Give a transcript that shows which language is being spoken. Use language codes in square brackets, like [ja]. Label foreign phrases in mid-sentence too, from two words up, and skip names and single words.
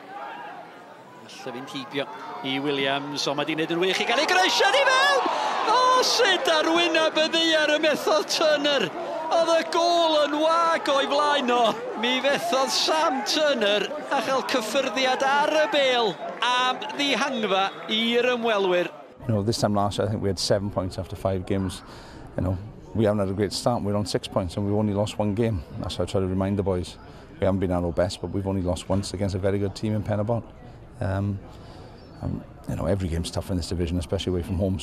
[cy] Alla fynd hibio i Williams, ond mae di wneud yn wych i gael ei greisio i fewn! O, sut ar wyneb y ddaear y methodd Turner. Oedd y gôl yn wag o'i flaen o. Mi fethodd Sam Turner a chael cyffyrddiad ar y bel am ddihangfa i'r ymwelwyr. [en] You know, this time last year, I think we had 7 points after 5 games. You know, we haven't had a great start. We're on 6 points and we've only lost 1 game. That's what I try to remind the boys. We haven't been at our best, but we've only lost once against a very good team in Penabont. You know, every game's tough in this division, especially away from home.